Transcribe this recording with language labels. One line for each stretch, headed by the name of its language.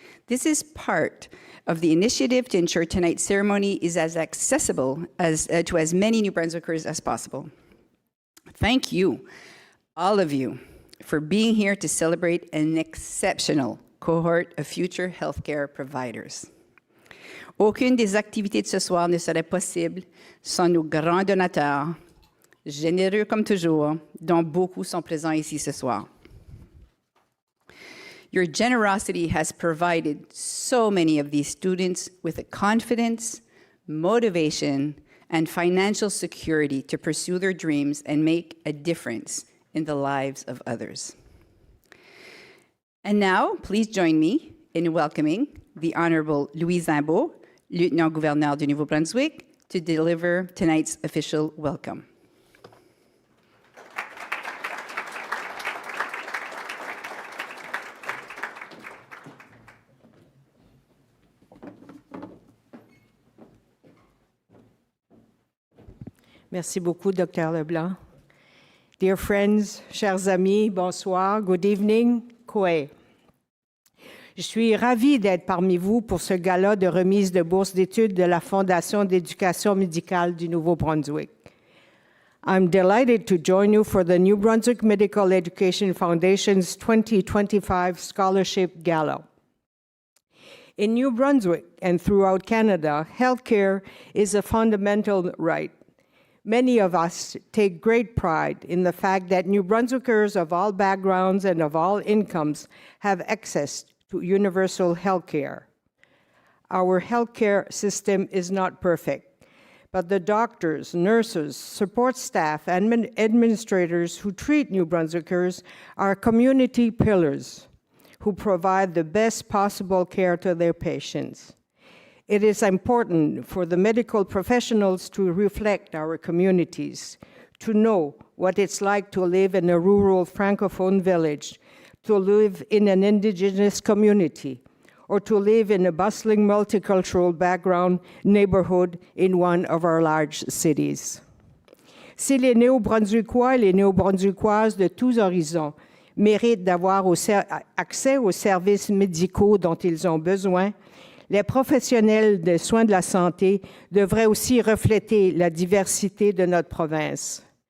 English: This is part of the initiative to ensure tonight's ceremony is as accessible to as many New Brunswickers as possible. Thank you, all of you, for being here to celebrate an exceptional cohort of future healthcare providers.
French: Aucune des activités de ce soir ne serait possible sans nos grands donateurs, généreux comme toujours, dont beaucoup sont présents ici ce soir.
English: Your generosity has provided so many of these students with the confidence, motivation, and financial security to pursue their dreams and make a difference in the lives of others. And now, please join me in welcoming the Honorable Louis Zimbaud, Lieutenant-Gouverneur du Nouveau-Brunswick, to deliver tonight's official welcome.
French: Merci beaucoup, Dr. Leblanc.
English: Dear friends,
French: chers amis, bonsoir,
English: good evening,
French: koe. Je suis ravie d'être parmi vous pour ce gala de remise de bourse d'études de la Fondation d'éducation médicale du Nouveau-Brunswick.
English: I'm delighted to join you for the New Brunswick Medical Education Foundation's 2025 Scholarship Gala. In New Brunswick and throughout Canada, healthcare is a fundamental right. Many of us take great pride in the fact that New Brunswickers of all backgrounds and of all incomes have access to universal health care. Our healthcare system is not perfect, but the doctors, nurses, support staff, and administrators who treat New Brunswickers are community pillars who provide the best possible care to their patients. It is important for the medical professionals to reflect our communities, to know what it's like to live in a rural Francophone village, to live in an Indigenous community, or to live in a bustling multicultural background neighborhood in one of our large cities.
French: Si les Néo-Brunswickois et les Néo-Brunswickoises de tous horizons méritent d'avoir accès aux services médicaux dont ils ont besoin, les professionnels des soins de la santé devraient aussi refléter la diversité de notre province.